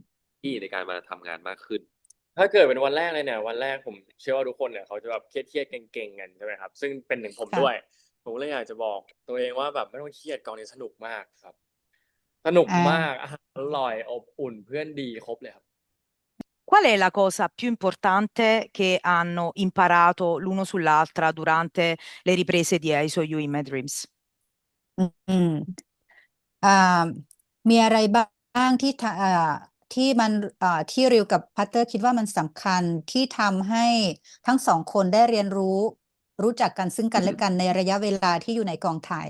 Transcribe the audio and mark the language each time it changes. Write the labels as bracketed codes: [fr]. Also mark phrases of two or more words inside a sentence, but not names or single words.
[th] ที่ในการมาทำงานมากขึ้น ถ้าเกิดเป็นวันแรกเลยเนี่ยวันแรกผมเชื่อว่าทุกคนเนี่ยเขาจะแบบเครียดเก่งๆกันใช่ไหมครับซึ่งเป็นถึงผมด้วย ค่ะ ผมเลยอยากจะบอกตัวเองว่าแบบไม่ต้องเครียดกองนี้สนุกมากครับสนุกมากอาหารอร่อยอบอุ่นเพื่อนดีครบเลยครับ [it] Qual è la cosa più importante che hanno imparato l'uno sull'altra durante le riprese di I Saw You in My Dreams? [th] อืม อ่ามีอะไรบ้างที่ที่มันที่ริวกับพัตเตอร์คิดว่ามันสำคัญที่ทำให้ทั้งสองคนได้เรียนรู้จักกันซึ่งกันและกันในระยะเวลาที่อยู่ในกองถ่าย